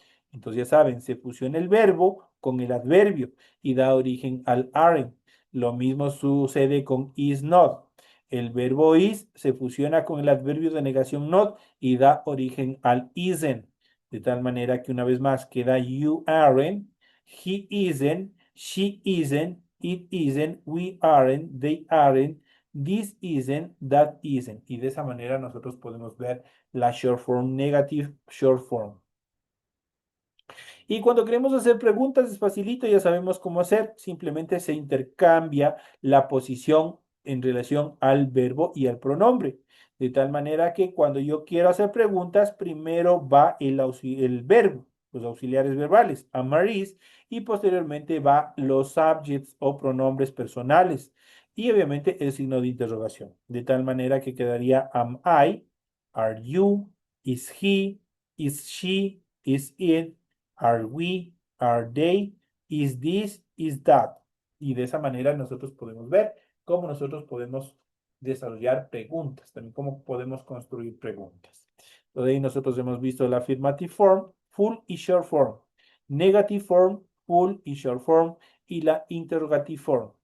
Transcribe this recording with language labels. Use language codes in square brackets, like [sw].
[es] Entonces ya saben, se fusiona el verbo con el adverbio y da origen al aren't. Lo mismo sucede con is not. El verbo is se fusiona con el adverbio de negación not y da origen al isn't. De tal manera que una vez más queda [en] you aren't, he isn't, she isn't, it isn't, we aren't, they aren't, this isn't, that isn't. [es] Y de esa manera nosotros podemos ver la short form, negative short form. Y cuando queremos hacer preguntas es facilito, ya sabemos cómo hacer. Simplemente se intercambia la posición en relación al verbo y al pronombre. De tal manera que cuando yo quiero hacer preguntas, primero va el verbo, los auxiliares verbales, am, are, is, y posteriormente va los subjects o pronombres personales. Y obviamente el signo de interrogación. De tal manera que quedaría [en] am I, are you, is he, is she, is it, are we, are they, is this, is that. [es] Y de esa manera nosotros podemos ver cómo nosotros podemos desarrollar preguntas, también cómo podemos construir preguntas. Entonces ahí nosotros hemos visto la affirmative form, full y short form, negative form, full y short form, y la interrogative form.